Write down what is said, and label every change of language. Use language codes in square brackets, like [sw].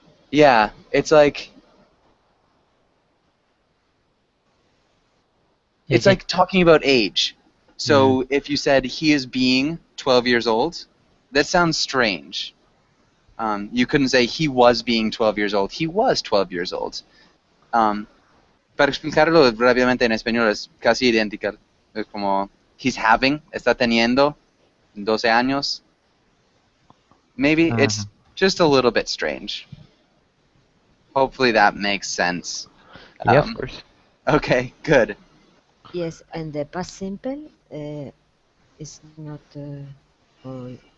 [en] Yeah, it's like. It's like talking about age. So if you said he is being 12 years old, that sounds strange. You couldn't say he was being 12 years old. He was 12 years old. [es] Para explicarlo rápidamente en español es casi idéntico. Es como [en] he's having, [es] está teniendo 12 años. [en] Maybe it's just a little bit strange. Hopefully that makes sense. Yeah, of course. Okay, good. Yes, and the past simple is not or